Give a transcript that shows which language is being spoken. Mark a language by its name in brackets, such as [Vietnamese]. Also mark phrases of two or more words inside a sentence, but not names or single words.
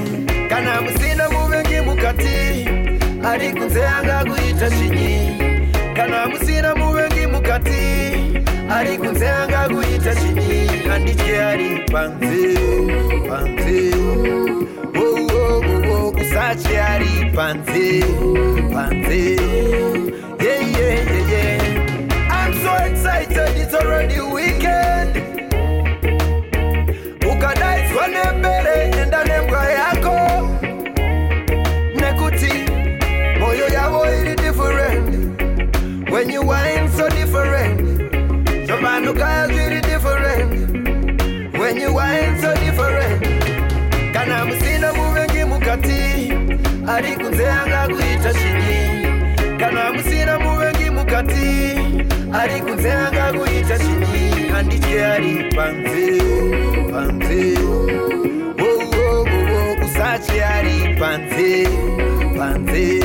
[Shona] Kana musina muvengi mukati. Ari kunze anga kuita chinyi. Kana musina muvengi mukati. Ari kunze anga kuita chinyi. Andike ari panze, panze. Oh oh oh oh. Kusachi ari panze, panze. Yeah yeah yeah yeah. [English] I'm so excited, it's already weekend. [Shona] Ukadai swane mbele enda nembwa yako. Nekuti moyo yavo ili different. [English] When you whine so different. [Shona] Jomanu kaya [English] really different. When you whine so different. [Shona] Kana musina muvengi mukati. Ari kunze anga kuita chinyi. Kana musina muvengi mukati. Ari kunze anga kuita chinyi. Andike ari panze, panze. Oh oh oh oh. Usachi ari panze, panze.